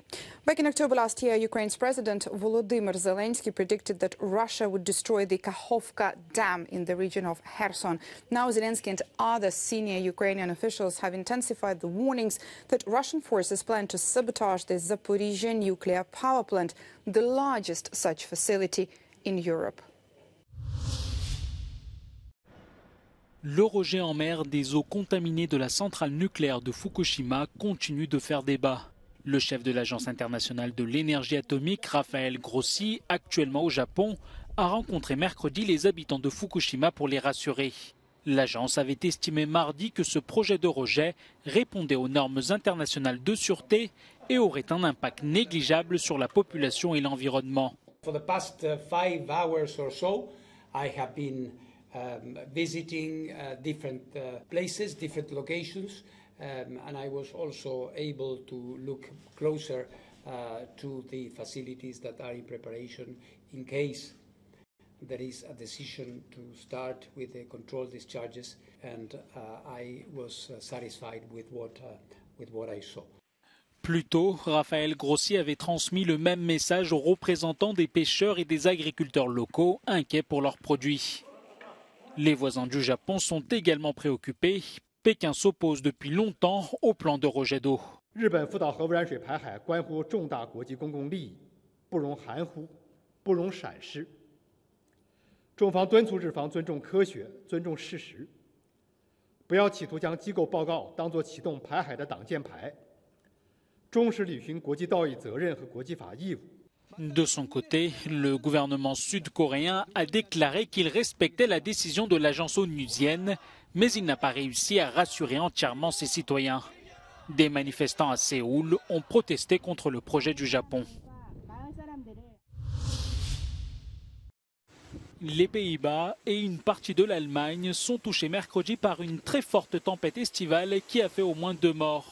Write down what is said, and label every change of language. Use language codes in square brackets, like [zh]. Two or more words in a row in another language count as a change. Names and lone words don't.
[en] Back in October last year, Ukraine's President Volodymyr Zelensky predicted that Russia would destroy the Kakhovka Dam in the region of Kherson. Now Zelensky and other senior Ukrainian officials have intensified the warnings that Russian forces plan to sabotage the Zaporizhzhia nuclear power plant, the largest such facility in Europe. [fr] Le rejet en mer des eaux contaminées de la centrale nucléaire de Fukushima continue de faire débat. Le chef de l'Agence internationale de l'énergie atomique, Raphaël Grossi, actuellement au Japon, a rencontré mercredi les habitants de Fukushima pour les rassurer. L'agence avait estimé mardi que ce projet de rejet répondait aux normes internationales de sûreté et aurait un impact négligeable sur la population et l'environnement. [en] For the past 5 hours or so, I have been visiting different places, different locations, and I was also able to look closer to the facilities that are in preparation in case there is a decision to start with the controlled discharges, and I was satisfied with what I saw. [fr] Plus tôt, Raphaël Grossi avait transmis le même message aux représentants des pêcheurs et des agriculteurs locaux, inquiets pour leurs produits. Les voisins du Japon sont également préoccupés. Pékin s'oppose depuis longtemps au plan de rejet d'eau. [zh] 日本福岛核污染水排海关乎重大国际公共利益，不容含糊，不容闪失。中方敦促日方尊重科学，尊重事实，不要企图将机构报告当作启动排海的挡箭牌。忠实履行国际道义责任和国际法义务。 [fr] De son côté, le gouvernement sud-coréen a déclaré qu'il respectait la décision de l'agence onusienne, mais il n'a pas réussi à rassurer entièrement ses citoyens. Des manifestants à Séoul ont protesté contre le projet du Japon. Les Pays-Bas et une partie de l'Allemagne sont touchés mercredi par une très forte tempête estivale qui a fait au moins 2 morts.